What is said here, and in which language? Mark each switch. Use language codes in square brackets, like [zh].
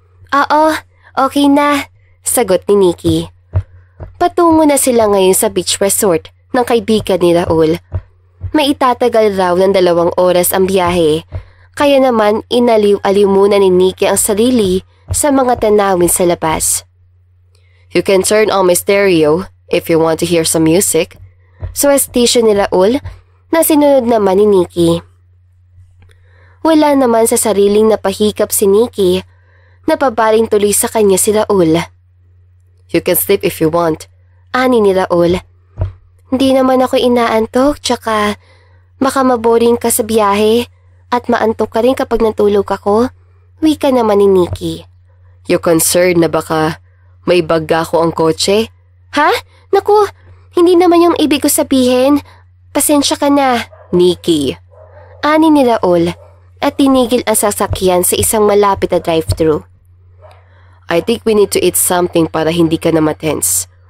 [tl] Oo, okay na, sagot ni Nikki. Patungo na sila ngayon sa beach resort ng kaibigan ni Raul. May itatagal raw ng 2 oras ang biyahe, kaya naman inaliw-aliw muna ni Nikki ang sarili sa mga tanawin sa labas. [en] You can turn on my stereo if you want to hear some music. [tl] Suwestisyon ni Raul na sinunod naman ni Nikki. Wala naman sa sariling napahikap si Nikki, napabaling tuloy sa kanya si Raul. [en] You can sleep if you want, [tl] ani ni Raul. Hindi naman ako inaantok, tsaka baka maboring ka sa biyahe at maantok ka rin kapag natulog ako. Wika naman ni Nikki. [en] You concerned [tl] na baka may bagga ko ang kotse? Ha? Naku, hindi naman yung ibig ko sabihin. Pasensya ka na, Nikki. Ani ni Raul at tinigil ang sasakyan sa isang malapit na drive-thru. [en] I think we need to eat something [tl] para hindi ka na matense.